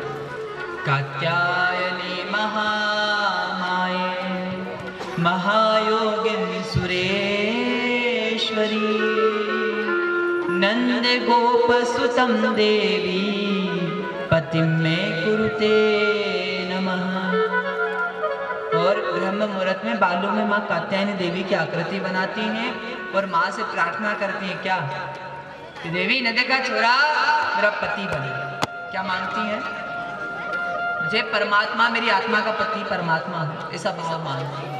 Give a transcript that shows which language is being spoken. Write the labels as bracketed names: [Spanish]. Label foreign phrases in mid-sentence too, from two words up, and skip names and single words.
[Sanskrit] कात्यायनी महामाये महायोगिनी सुरेश्वरी नंद गोप सुतम देवी पतिम में कुरुते नमः। [Hindi] और ब्रह्म मुहूर्त में बालू में माँ कात्यायनी देवी की आकृति बनाती हैं और माँ से प्रार्थना करती हैं क्या कि देवी नंद का छोरा मेरा पति बने। क्या मांगती हैं? मुझे परमात्मा, मेरी आत्मा का पति परमात्मा है, ऐसा भाव मांगती है।